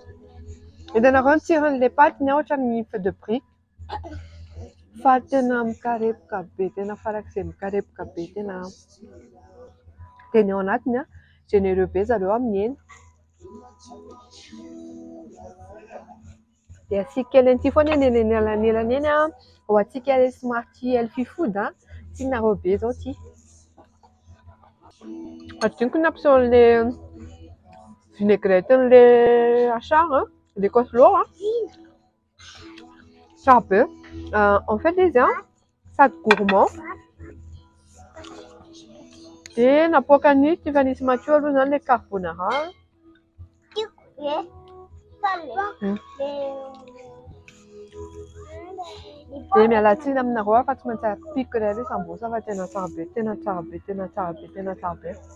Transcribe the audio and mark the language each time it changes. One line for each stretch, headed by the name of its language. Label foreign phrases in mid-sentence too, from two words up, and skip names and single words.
Malagasy: Hitanareo ny tsiron'ilay patiny ohatran'ny
French: feu de brique
Malagasy: fa tena mikarepoka be, tena farak'izay mikarepoka be tena. Dia ny ao anatiny généreux be zareo amin'ny hena. Dia asiako kely an'ity foana eny anelanelany eny ho antsika somary
English: healthy food
Malagasy: tianareo be zao ity. Adiniko ny ampisaon'le vinaigrette n'le achar le coleslaw tsara be.
French: En fait
Malagasy: izy sady gourmand dia napoaka ny Tiffany sy Mathieu aloha zany le carbonara. Dia miala tsiny aminareo fa tsy maintsy apiko ilay sambosa fa tena tsara be, tena tsara be, tena tsara be, tena tsara be.